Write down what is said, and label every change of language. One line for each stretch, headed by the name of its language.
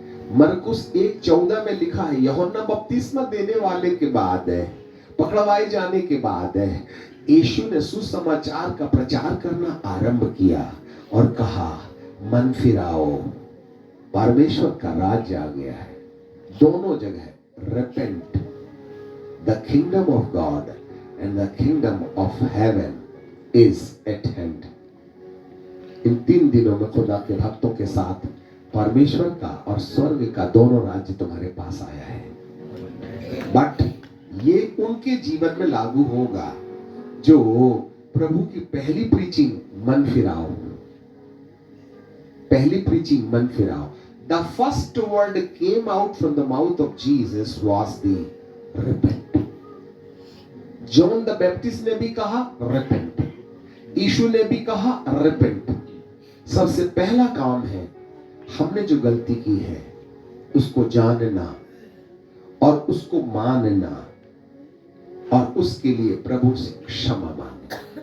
Hindi: मरकुस 1:14 में लिखा है, यूहन्ना बपतिस्मा देने वाले के बाद, पकड़वाए जाने के बाद यीशु ने सुसमाचार का प्रचार करना आरंभ किया और कहा, मन फिराओ, परमेश्वर का राज्य आ गया है।
English: दोनों जगह repent, the kingdom of God and the kingdom of heaven is at hand.
Hindi: इन 3 दिनों में खुदा के भक्तों के साथ परमेश्वर का और स्वर्ग का दोनों राज्य तुम्हारे पास आया है। बट ये उनके जीवन में लागू होगा जो प्रभु की पहली प्रीचिंग मन फिराओ, पहली प्रीचिंग मन फिराओ।
English: The first word came out from the mouth of Jesus was the repent.
Hindi: John the Baptist ने भी कहा repent, यीशु ने भी कहा repent। सबसे पहला काम है, हमने जो गलती की है उसको जानना और उसको मानना और उसके लिए प्रभु से क्षमा मांगना।